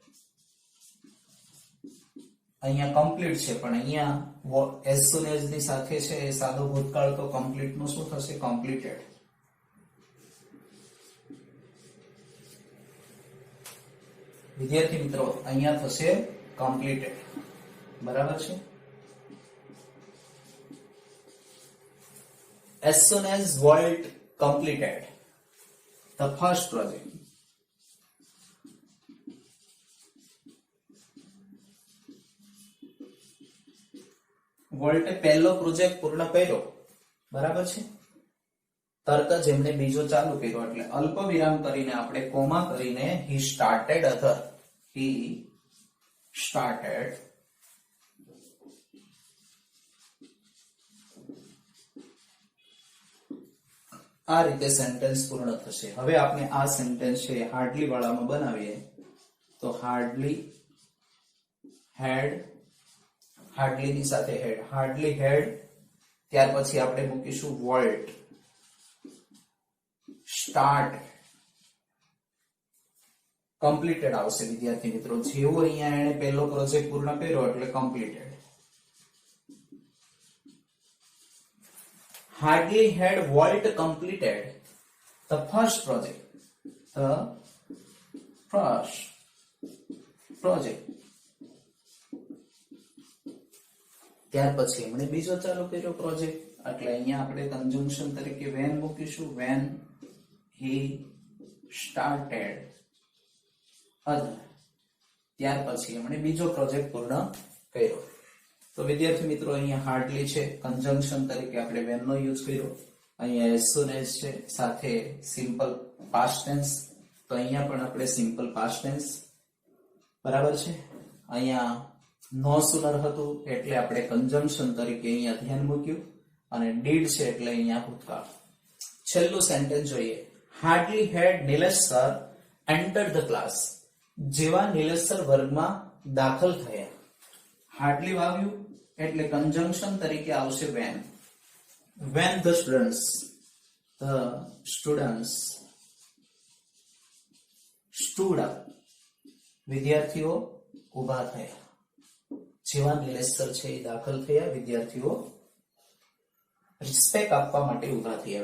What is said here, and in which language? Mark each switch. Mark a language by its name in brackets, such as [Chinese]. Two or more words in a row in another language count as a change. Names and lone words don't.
[Gujarati] અહીંયા કમ્પ્લીટ છે, પણ અહીંયા [English] as soon as [Gujarati] ની સાથે છે એ સાદો ભૂતકાળ, તો કમ્પ્લીટ નું શું થશે? કમ્પ્લીટેડ. વિદ્યાર્થી મિત્રો અહીંયા થશે કમ્પ્લીટેડ. બરાબર છે. [English] As soon as Walt completed the first project, [Gujarati] વોલ્ટે પહેલો પ્રોજેક્ટ પૂર્ણ કર્યો. બરાબર છે. તરત જ એમણે બીજો ચાલુ કર્યો, એટલે અલ્પ વિરામ કરીને આપણે કોમા કરીને [English] he started other. He started [Gujarati] આ રીતે સેન્ટેન્સ પૂર્ણ થશે. હવે આપણે આ સેન્ટેન્સ છે હાર્ડલી વાળામાં બનાવીએ તો [English] hardly had, [Gujarati] હાર્ડલી ની સાથે હેડ, [English] hardly had, [Gujarati] ત્યાર પછી આપણે મૂકીશું [English] Walt start completed [Gujarati] આવશે. વિદ્યાર્થી મિત્રો જેવો અહીંયા એને પહેલો પ્રોજેક્ટ પૂર્ણ કર્યો એટલે કમ્પ્લીટેડ. [English] Hardly had Walt completed the first project. [Gujarati] ત્યાર પછી એમણે બીજો ચાલુ કર્યો પ્રોજેક્ટ, એટલે અહીંયા આપણે કન્જંક્શન તરીકે when મૂકીશું. [English] when he started other. [Gujarati] ત્યાર પછી એમણે બીજો પ્રોજેક્ટ પૂર્ણ કર્યો. તો વિદ્યાર્થી મિત્રો અહીંયા હાર્ડલી છે, કન્જંક્શન તરીકે આપણે when નો યુઝ કર્યો. અહીંયા [English] as soon as [Gujarati] છે, સાથે [English] simple past tense, [Gujarati] તો અહીંયા પણ આપણે [English] simple past tense. [Gujarati] બરાબર છે. અહીંયા [English] no sooner [Gujarati] હતું એટલે આપણે કન્જંક્શન તરીકે અહીંયા ધ્યાન મૂક્યું, અને ડીડ છે એટલે અહીંયા ભૂતકાળ. છેલ્લું સેન્ટેન્સ જોઈએ. [English] Hardly had Nilesh sir entered the class. [Gujarati] જેવા નિલેશ સર વર્ગમાં દાખલ થયા. હાર્ડલી વાવ્યું એટલે કન્જંક્શન તરીકે આવશે when. [English] when the students stood up. [Gujarati] વિદ્યાર્થીઓ ઉભા થયા. જેવા નિલેશ સર છે એ દાખલ થયા, વિદ્યાર્થીઓ રિસ્પેક્ટ આપવા માટે ઉભા થયા.